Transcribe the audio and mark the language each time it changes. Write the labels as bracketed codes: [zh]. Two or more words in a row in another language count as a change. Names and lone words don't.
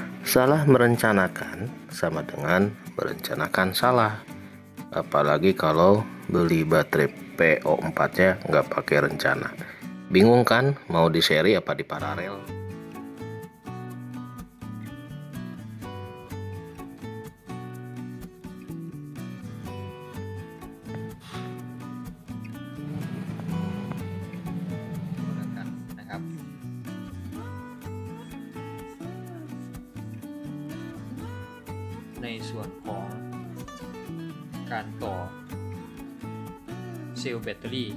[id] Salah merencanakan sama dengan merencanakan salah. Apalagi kalau beli baterai PO4 nya nggak pakai rencana. Bingung kan mau di seri apa di paralel? [th] นะครับ ในส่วนของการต่อเซลล์แบตเตอรี่